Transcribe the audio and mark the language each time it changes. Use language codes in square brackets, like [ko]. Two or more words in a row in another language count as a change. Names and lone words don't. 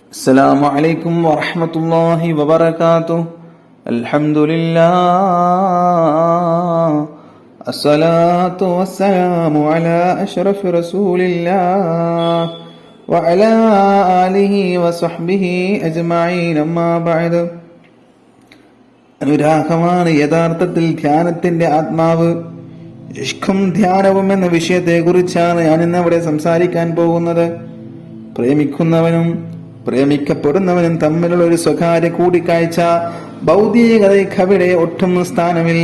[ar] السلام عليكم ورحمة الله وبركاته. الحمد لله، الصلاة والسلام على أشرف رسول الله وعلى آله وصحبه أجمعين. أما بعد. [ml] അനുരാഗമാണ് യഥാർത്ഥത്തിൽ ധ്യാനത്തിന്റെ ആത്മാവ്. ഇഷ്കും ധ്യാനവും എന്ന വിഷയത്തെ കുറിച്ചാണ് ഞാൻ ഇന്നിവിടെ സംസാരിക്കാൻ പോകുന്നത്. പ്രേമിക്കുന്നവനും പ്രേമിക്കപ്പെടുന്നവനും തമ്മിലുള്ള ഒരു സ്വകാര്യ കൂടിക്കാഴ്ച ഭൗതികതയ്ക്ക് അവിടെ ഒട്ടും സ്ഥാനമില്ല.